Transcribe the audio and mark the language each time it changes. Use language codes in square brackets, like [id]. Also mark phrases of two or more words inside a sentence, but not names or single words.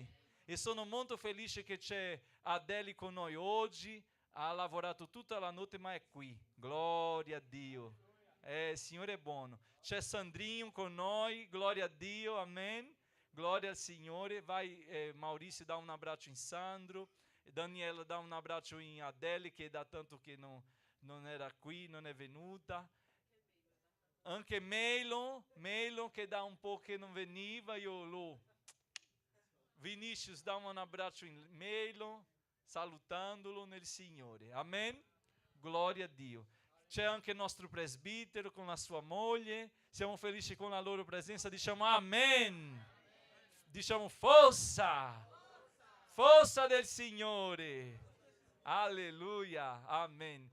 [it] E sono molto felice che c'è Adeli con noi oggi. Ha lavorato tutta la notte, ma è qui. Gloria a Dio. Il Signore è buono. C'è Sandrinho con noi, gloria a Dio, amen. Gloria al Signore. Vai, Maurizio, [pt] dá um abraço em Sandro. [it] Daniela [pt] dá um abraço em [it] Adele, che da tanto che non era qui, non è venuta. Anche Meilon, che da un po' che non veniva, io lo... [pt] Vinícius, dá um abraço em Meilon, [it] salutandolo nel Signore. [pt] Amen? [it] Glória a Dio. C'è anche il nostro presbítero con la sua moglie. Siamo felici con la loro presenza. Diciamo amen. Diciamo forza. Forza del Signore. Alleluia. Amen.